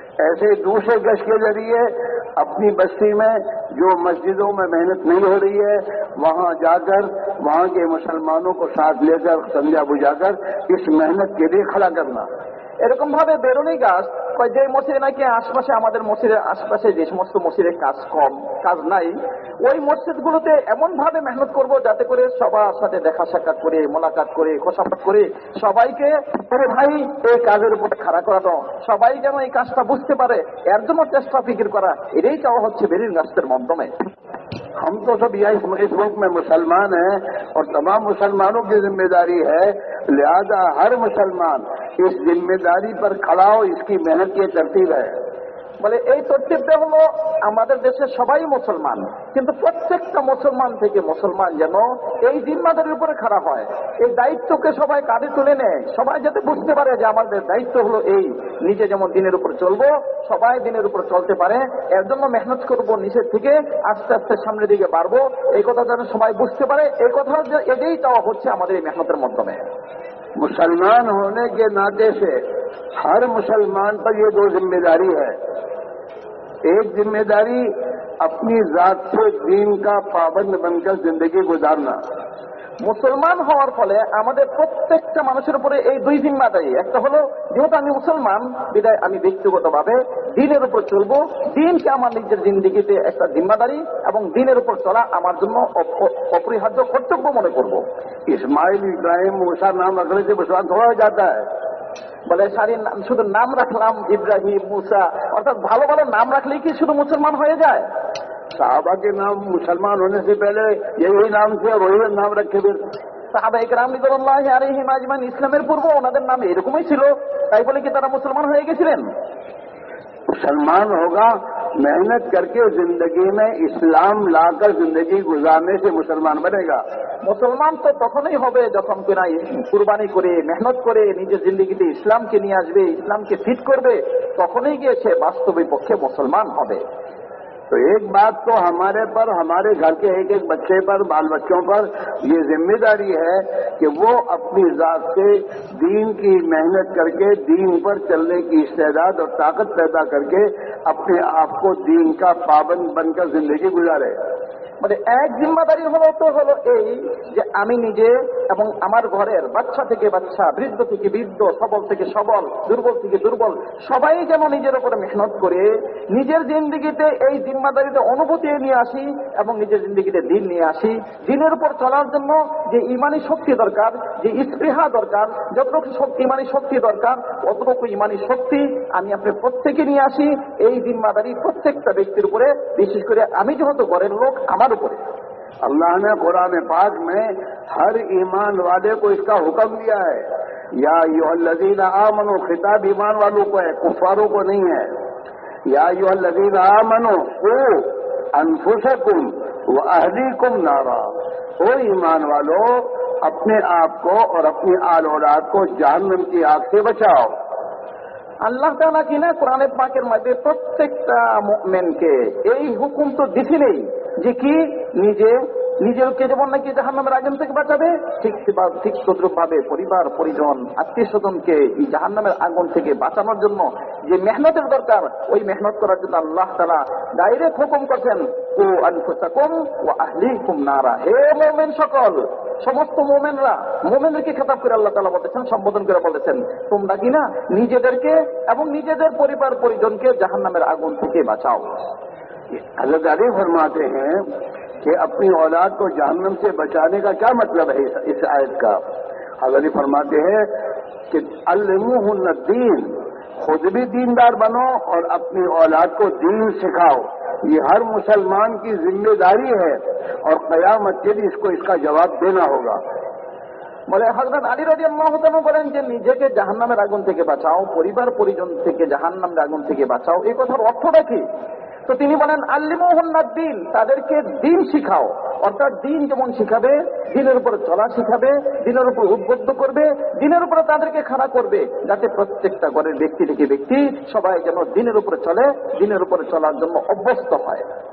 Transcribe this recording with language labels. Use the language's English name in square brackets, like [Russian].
[Hindi] ऐसे दूसरे गश्त के जरिए अपनी बस्ती में जो मस्जिदों में मेहनत नहीं हो रही है वहां जाकर वहां के मुसलमानों को साथ लेकर समझा बुझाकर इस मेहनत के लिए खड़ा करना। [Bangla] এরকম ভাবে বেরোনি গাছ যে মসজিদে নাকি আশপাশে, আমাদের মসজিদের আশপাশে যে সমস্ত মসজিদে কাজ কম, কাজ নাই, ওই মসজিদগুলোতে এমন ভাবে মেহনত করব যাতে করে সবার সাথে দেখা সাক্ষাৎ করে, মোলাকাত করে, খোশামত করে সবাইকে আরে ভাই এই কাজের উপর খাড়া করানো, সবাই যেন এই কাজটা বুঝতে পারে, এর জন্য চেষ্টা ফিকির করা, এটাই চাওয়া হচ্ছে বেরির গাছের মাধ্যমে। [Hindi] हम तो सब यहाँ इस मुल्क में मुसलमान हैं और तमाम मुसलमानों की जिम्मेदारी है, लिहाजा हर मुसलमान इस जिम्मेदारी पर खड़ा हो, इसकी मेहनत की तरतीब है। [Bangla] বলে এই তরতিবটা হলো আমাদের দেশে সবাই মুসলমান, কিন্তু প্রত্যেকটা মুসলমান থেকে মুসলমান যেন এই জিম্মাদারির উপরে খাড়া হয়, এই দায়িত্বকে সবাই কাঁধে তুলে নেয়, সবাই যাতে বুঝতে পারে যে আমাদের দায়িত্ব হলো এই, নিজে যেমন দিনের উপর চলবো সবাই দিনের উপর চলতে পারে, এর জন্য মেহনত করবো, নিচের থেকে আস্তে আস্তে সামনের দিকে বাড়বো, এই কথা যেন সবাই বুঝতে পারে, এই কথা এটাই চাওয়া হচ্ছে আমাদের এই মেহনতের মাধ্যমে। [Hindi] मुसलमान होने के नाते से हर मुसलमान पर ये दो जिम्मेदारी है। एक जिम्मेदारी अपनी जात से दीन का पाबंद बनकर जिंदगी गुजारना। [Bangla] মুসলমান হওয়ার ফলে আমাদের প্রত্যেকটা মানুষের উপরে এই দুই জিম্মাদারি, একটা হলো যেহেতু আমি মুসলমান বিদায় আমি ব্যক্তিগতভাবে দিনের উপর চলবো, দিনকে আমার নিজের জিন্দিগিতে একটা জিম্মাদারি এবং দিনের উপর চলা আমার জন্য অপরিহার্য কর্তব্য মনে করব। [Hindi] इस्माइल, इब्राहिम, मूसा नाम रखने से मुसलमान थोड़ा हो जाता है। [Bangla] বলে সারি শুধু নাম রাখলাম ইব্রাহিম, মুসা, অর্থাৎ ভালো ভালো নাম রাখলেই কি শুধু মুসলমান হয়ে যায়? [Hindi] साहबा के नाम मुसलमान होने से पहले यही नाम थे और वही नाम रखे फिर। [Bangla] সাহাবা ইকরাম রিদওয়ানুল্লাহি আলাইহিম আজমাইন ইসলামের পূর্ব ওনাদের নাম এরকমই ছিল, তাই বলে কি তারা মুসলমান হয়ে গেছিলেন? [Hindi] मुसलमान होगा मेहनत करके जिंदगी में इस्लाम लाकर जिंदगी गुजारने से मुसलमान बनेगा। [Bangla] মুসলমান তো তখনই হবে যখন কিনা কুরবানি করে, মেহনত করে নিজের জিন্দিগিতে ইসলামকে নিয়ে আসবে, ইসলামকে ফিট করবে, তখনই গিয়ে সে বাস্তবিক পক্ষে মুসলমান হবে। [Hindi] तो एक बात तो हमारे पर, हमारे घर के एक एक बच्चे पर, बाल बच्चों पर ये जिम्मेदारी है कि वो अपनी जात से दीन की मेहनत करके दीन पर चलने की इस्तेदाद और ताकत पैदा करके अपने आप को दीन का पाबंद बनकर जिंदगी गुजारे। [Bangla] মানে এক জিম্মাদারি হলো তো হলো এই যে আমি নিজে এবং আমার ঘরের বাচ্চা থেকে বাচ্চা, বৃদ্ধ থেকে বৃদ্ধ, সবল থেকে সবল, দুর্বল থেকে দুর্বল, সবাই যেন নিজের উপরে মেহনত করে নিজের জিন্দিগিতে এই জিম্মাদারিতে অনুভূতি নিয়ে আসি এবং নিজের জিন্দিগিতে দিন নিয়ে আসি। দিনের উপর চলার জন্য যে ইমানি শক্তি দরকার, যে স্পৃহা দরকার, যতটুকু ইমানি শক্তি দরকার অতটুকু ইমানি শক্তি আমি আপনি প্রত্যেকে নিয়ে আসি। এই জিম্মাদারি প্রত্যেকটা ব্যক্তির উপরে, বিশেষ করে আমি যেহেতু ঘরের লোক আমার উপরে। [Hindi] अल्लाह ने कुरान पाक में हर ईमान वाले को इसका हुक्म दिया है। [Arabic] या अय्युहल्लज़ीना आमनू, [Hindi] खिताब ईमान वालों को है, कुफ्फारों को नहीं है। [Arabic] या अय्युहल्लज़ीना आमनू क़ू अनफुसकुम व अहलीकुम नारा, [Hindi] ओ ईमान वालों अपने आप को और अपनी आल औलाद को जहन्नम की आग से बचाओ। [Bangla] আল্লাহ তাআলা কিনা কোরআনে পাকের মধ্যে প্রত্যেকটা মুমিনকে এই হুকুম তো দিছিলেই যে কি নিজেকে যেমন নাকি জাহান্নামের আগুন থেকে বাঁচাবে, ঠিক তদ্রুপভাবে পরিবার পরিজন আত্মীয় স্বজনকে এই জাহান্নামের আগুন থেকে বাঁচানোর জন্য যে মেহনতের দরকার, ওই মেহনত করার জন্য আল্লাহ তাআলা ডাইরেক্ট হুকুম করছেন, [Arabic] ও আনফুসাকুম ওয়া আহলিকুম নারা, [Bangla] হে মুমিন সকল, সমস্ত মুমিনদেরকে খেতাব করে আল্লাহ তাআলা বলেছেন, সম্বোধন করে বলেছেন, তোমরা কিনা নিজেদেরকে এবং নিজেদের পরিবার পরিজনকে জাহান্নামের আগুন থেকে বাঁচাও। [Hindi] हज़रत अली फरमाते हैं कि अपनी औलाद को जहन्नम से बचाने का क्या मतलब है इस आयत का। हज़रत अली फरमाते हैं कि [Arabic] अल्लिमुहुन्ना दीन, [Hindi] खुद भी दीनदार बनो और अपनी औलाद को दीन सिखाओ। ये हर मुसलमान की जिम्मेदारी है और क़यामत के दिन इसको इसका जवाब देना होगा। [Bangla] বলে হযরত আলী রাদিয়াল্লাহু তাআলা বলেন যে নিজেকে জাহান্নামের আগুন থেকে বাঁচাও, পরিবার পরিজন থেকে জাহান্নামের আগুন থেকে বাঁচাও, এই কথার অর্থটা কি? তো তিনি বলেন [Arabic] আল্লিমুহুন্না দ্বীন, [Bangla] তাদেরকে দ্বীন শিখাও, অর্থাৎ দ্বীন যেমন শিখাবে, দ্বীনের উপর চলা শিখাবে, দ্বীনের উপর উদ্বুদ্ধ করবে, দ্বীনের উপরে তাদেরকে খাড়া করবে, যাতে প্রত্যেকটা ঘরের ব্যক্তি থেকে ব্যক্তি সবাই যেন দ্বীনের উপরে চলে, দ্বীনের উপরে চলার জন্য অভ্যস্ত হয়।